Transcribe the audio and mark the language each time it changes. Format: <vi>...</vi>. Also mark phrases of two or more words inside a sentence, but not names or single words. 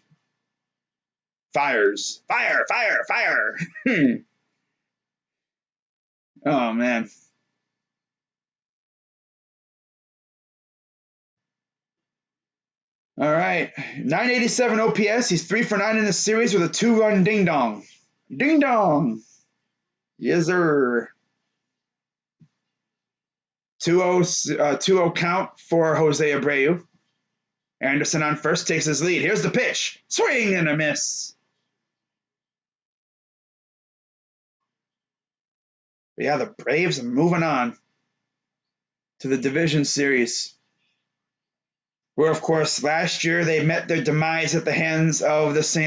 <en>Fires. Fire. Oh, man. All right. 987 OPS. He's 3 for 9 in the series with a 2-run ding-dong. Ding-dong. Yes, sir. 2-0 count for Jose Abreu. Anderson on first takes his lead. Here's the pitch. Swing and a miss. But yeah, the Braves are moving on to the division series, where, of course, last year they met their demise at the hands of the St.</en>